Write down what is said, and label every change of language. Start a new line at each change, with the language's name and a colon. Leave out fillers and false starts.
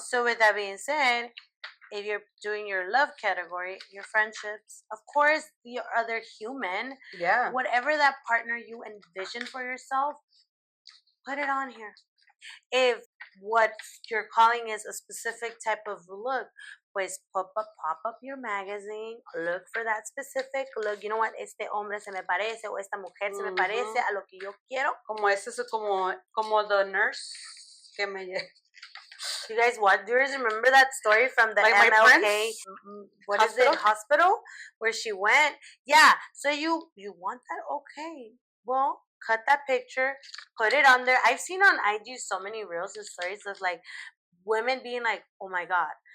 English: So with that being said, if you're doing your love category, your friendships, of course, your other human, whatever that partner you envision for yourself, put it on here. If what you're calling is a specific type of look, pues pop up your magazine, look for that specific look. You know what?
Spanish: Este hombre se me parece o esta mujer se me parece a lo que yo quiero. Como ese es como
English: the nurse
Spanish: que me
English: You guys, what? Do you guys remember that story from the MLK? What is it? Hospital, where she went. Yeah. So you want that? Okay. Well, cut that picture, put it on there. I've seen on IG so many reels and stories of like women being like, "Oh my god."